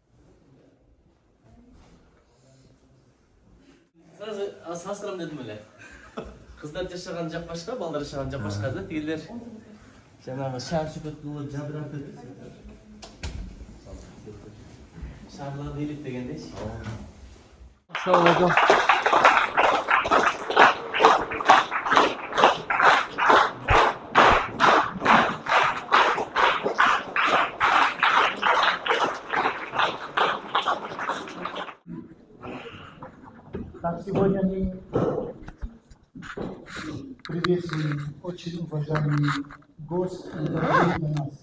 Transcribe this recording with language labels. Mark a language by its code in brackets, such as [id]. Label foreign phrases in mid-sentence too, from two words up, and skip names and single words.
[ky] Сразу салыштырам дедим эле. Кыздар жашаган жак башка, балдар жашаган жак башка да. Тигилер жанагы шаар сүкөт кылып жабыратып. Шаарларды иликтегендейчи. [uz] Assalomu alaykum. [ru] Так, сегодня мы приветствуем очень уважаемый гость и дорогой для нас.